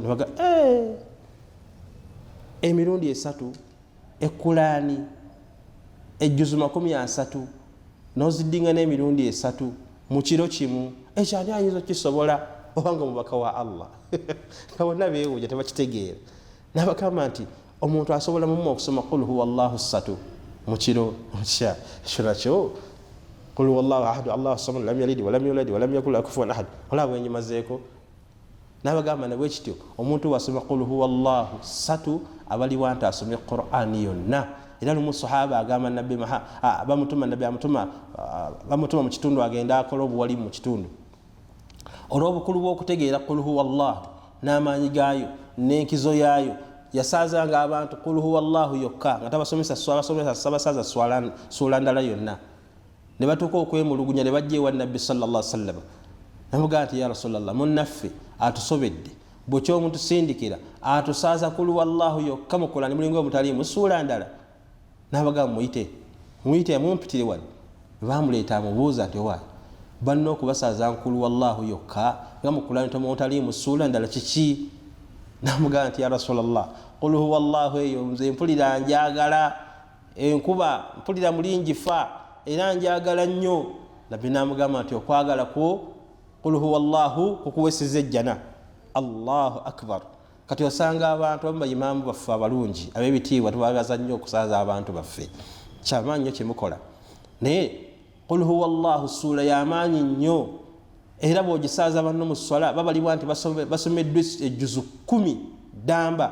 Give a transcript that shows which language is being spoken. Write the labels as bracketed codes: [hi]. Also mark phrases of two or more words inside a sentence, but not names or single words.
[lg] Ne baga emirundi 3 ekulaani ejjuzu 30 n'oziddinga n'emirundi 3 mu kiro kimu, ekyo ani ayinza okukisobola obanga omubaka wa Allah? Nga bonna beewuunya tebakitegeera. N'abagamba nti omuntu asobola mumu okusoma [ar] قل هو الله [lg] 3 mu kiro ekyo nakyo [ar] قل هو الله أحد الله الصمد لم يلد ولم يولد ولم يكن له كفوا أحد [lg] olaba enyimazeeko. N'abagamba nabwe kityo omuntu wasoma [ar] قل هو الله [lg] 3 abaliwa nti asomye Qur'an yonna. Era lumu sahaba agamba nabbi bamutuma mu kitundu agenda akola obuwalimu mu kitundu. Olw'obukulu bw'okutegeera [ar] قل هو الله [lg] n'amaanyi gaayo n'enkizo yaayo, yasaazanga abantu [ar] قل هو الله [lg] yokka nga tabasomesa sabasaza suula ndala yonna. Ne batuuka okwemulugunya ne bajja ewa Nabbi [ar] صلى الله عليه وسلم. [lg] Namugamba nti [ar] يا رسول الله, [lg] munnaffe atusobedde bwe kyomutusindikira atusaaza [ar] قل هو الله [lg] yokka mu Qur'an mulingo omutaliimu suula ndala. N'abagamba muyite mumpitire wano. Baamuleeta amubuuza nti owaayi banna okubasaaza [ar] قل هو الله [lg] yokka nga mu Qur'an omutaliimu suula ndala kiki? namugamba nti [ar] يا رسول الله قل هو الله [lg] eyo nze mpulira njagala enkuba mpulira mulingifa era njagala nnyo. nabbi namugamba nti okwagala kwo [ar] قل هو الله [lg] kukuwesiza ejjana. [ar] الله أكبر. [lg] kati osanga abantu abamu bayimamu baffe abalungi ab'ebitiibwa tubagaza nnyo okusaaza abantu baffe, kyamaanyi nnyo kyemukola, naye [ar] قل هو الله [lg] suula y'amaanyi nnyo era bw'ogisaaza banno mu swala babalibwa nti basomeddwa ejjuzu 10 ddamba.